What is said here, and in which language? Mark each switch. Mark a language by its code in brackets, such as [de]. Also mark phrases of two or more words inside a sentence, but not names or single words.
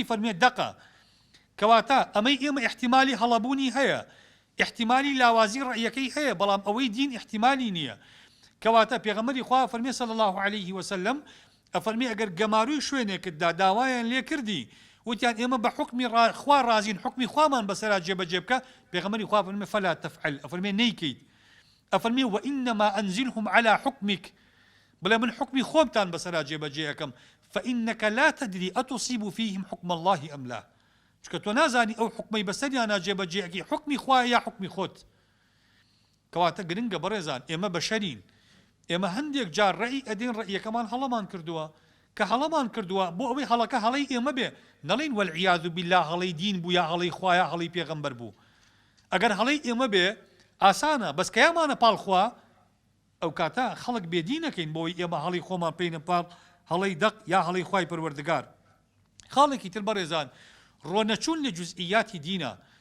[ckb] فەرمێ دەقا کەواتە ئەمەی ئێمە احتیمالی هەڵەبوونی هەیە احتیمالی لاوازی ڕەیەکەی هەیە بەڵام ئەوەی دین احتیمالی نییە کەواتە پێغەمبەری خوا فەرمێ [ar] صلی الله عليه وسلم [ckb] ئەفەرمێ ئەگەر گەماروی شوێنێکتدا داوایان لێ کردی وتیان ئێمە بە حکمی خوا رازین حکمی خوامان بەسەرا جێبەجێ بکە پێغەمبەری خوا فەرمێ [ar] فلا تفعل [ckb] ئەفەرمێ نەیکەیت ئەفەرمێ [ar] وئینما ئەنزلهم على حکمك [ckb] بڵێ من حکمی خۆمتان بەسەرا جێبەجێ ئەەکەم [ar] فإنك لا تدري أتصيب فيهم حكم الله أم لا [ckb] چکە تۆ نازانی ئەو حکمەی بەسەریانە جێبەجێەکەی حکمی خوایە یا حکمی خۆت کەواتە گرنگە بەڕێزان ئێمە بەشەرین ئێمە هەندێک جار ڕێی ئەدێن ڕێیەکەمان هەڵەمان کردووە کە هەڵەمان کردووە بۆ ئەوەی هەڵەکە هەڵەی ئێمە بێ نەڵێن [ar] والعیاذ بالله [ckb] هەڵەی دین بوو یا هەڵەی خوایە هەڵەی پێغەمبەر بوو ئەگەر هەڵەی ئێمە بێ ئاسانە بەس کە یامانە پاڵخوا ئەو کاتە خەڵک بێدینەکەین بۆی ئێمە هەڵی خۆمان پێینە پاڵ هەڵەی دەق یا هەڵەی خوای پەروەردگار خاڵێکی تر بەڕێزان ڕۆنەچوون لە جوزئیاتی دینە